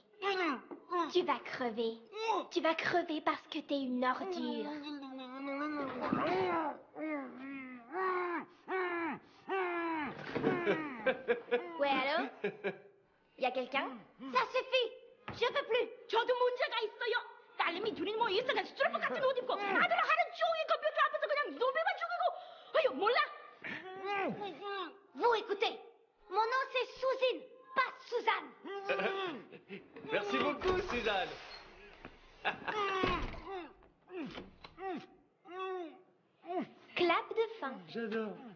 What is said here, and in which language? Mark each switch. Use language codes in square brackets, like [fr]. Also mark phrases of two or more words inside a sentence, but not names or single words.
[fr] Tu vas crever. Tu vas crever parce que t'es une ordure. Ouais, allô? Y a quelqu'un? Ça suffit! Je peux plus! [ko] 저도 문제가 있어요. 딸내미 둘이 모여서 스트로프 같은 옷 입고 아들 하루 종일 컴퓨터 앞에서 그냥 노래만 죽이고. 아유 몰라? [fr] Vous écoutez! Mon nom c'est Suzine, pas Suzanne! Merci beaucoup, Suzanne. Clap de fin. J'adore.